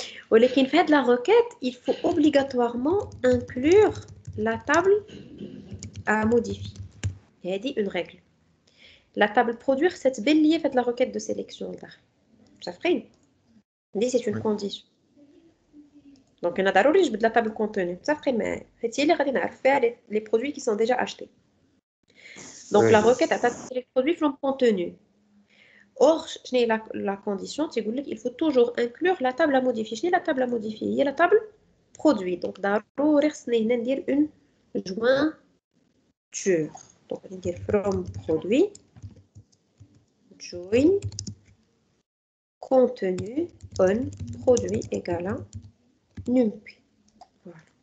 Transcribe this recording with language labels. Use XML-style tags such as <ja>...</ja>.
<ar>ولكن في هاد</ar> <fr>la requête il faut obligatoirement inclure la table à modifier. هذه une règle. La table produire c'est</fr> <ar>تبان ليا في هاد</ar> <fr>la requête de sélection</fr> <ar>لداخل. متفقين؟ دي</ar> <fr>c'est une condition. Donc</fr> <ar>انا ضروري نجبد</ar> <fr>la table contenu.</fr> <ar>متفقين معايا؟ هادشي اللي غادي نعرف فيها</ar> <fr>les produits qui sont déjà achetés. Donc la requête attaque les produits from contenu. Or, la condition, il faut toujours inclure la table à modifier. Je la table à modifier. Il y a la table produit. Donc, d'abord, on va dire une jointure. Donc, on va dire from produit, join, contenu, on, produit égal à numpy. Voilà.</fr>